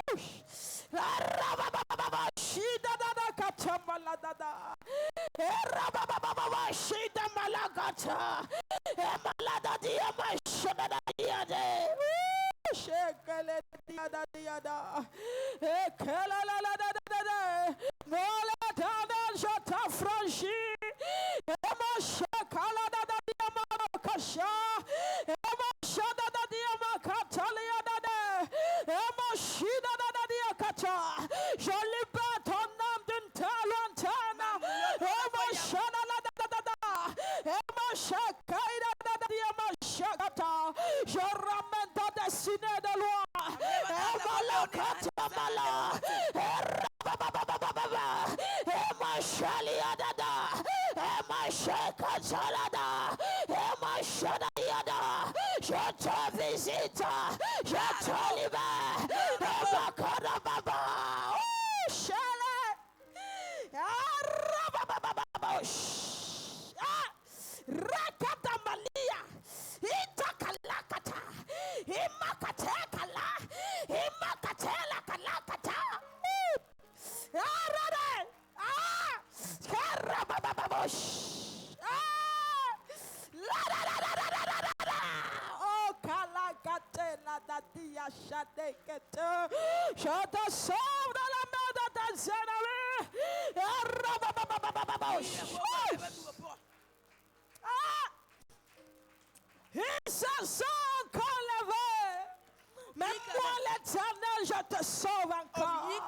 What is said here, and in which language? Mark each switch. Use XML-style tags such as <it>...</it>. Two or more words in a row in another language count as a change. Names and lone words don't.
<fr>Arababa shida da katamala da. Arababa shida malagata. Emalada diama shada da yade. Shekele diada diada. Ekela la la da da da. Mola da je t'affranchis. Ema shekala da da diama kasha. Ema shada da diama katalia da da. Ema shida da da dia kata. Je libère ton âme d'une telle lointaine. Ema shada la da da da. Ema shekaida da da diama shekata. Je ramène ta destinée de loi. Ema la kata mala. Ema shalia da da. Ema shekatalada. Ema shadayada. Je te visite. Je te libère. Ema karababa. Oh, shale. Arabababa. Rakatamalia. Itakalakata. Imakatekala. Imakatela kalakata. Arare. Karabababosh. La la la la la la la la. Oh, kalakate la dadia shadekete. Je te sauve dans la main de tes ennemis. Arabababababosh. Ils se sont encore levés. Mais moi, l'Éternel, je te sauve encore.</fr>